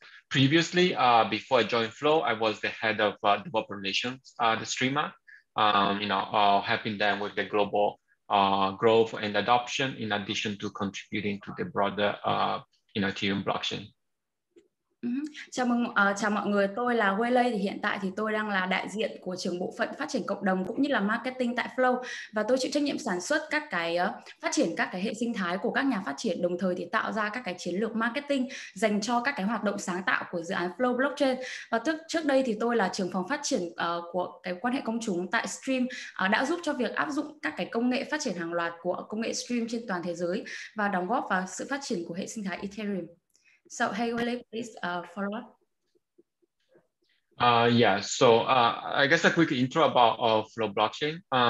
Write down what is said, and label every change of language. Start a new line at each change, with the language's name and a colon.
English: Previously, before I joined Flow, I was the head of developer relations, the streamer, helping them with the global growth and adoption, in addition to contributing to the broader, Ethereum blockchain.
Vietnamese: Chào mọi người, tôi là Waylay. Thì hiện tại thì tôi đang là đại diện của trưởng bộ phận phát triển cộng đồng cũng như là marketing tại Flow, và tôi chịu trách nhiệm sản xuất các cái phát triển các cái hệ sinh thái của các nhà phát triển, đồng thời thì tạo ra các cái chiến lược marketing dành cho các cái hoạt động sáng tạo của dự án PHauNG Blockchain. Và trước đây thì tôi là trưởng phòng phát triển của cái quan hệ công chúng tại Stream, đã giúp cho việc áp dụng các cái công nghệ phát triển hàng loạt của công nghệ Stream trên toàn thế giới và đóng góp vào sự phát triển của hệ sinh thái Ethereum.
English: So, hey, Waylay, please follow up. I guess a quick intro about Flow blockchain.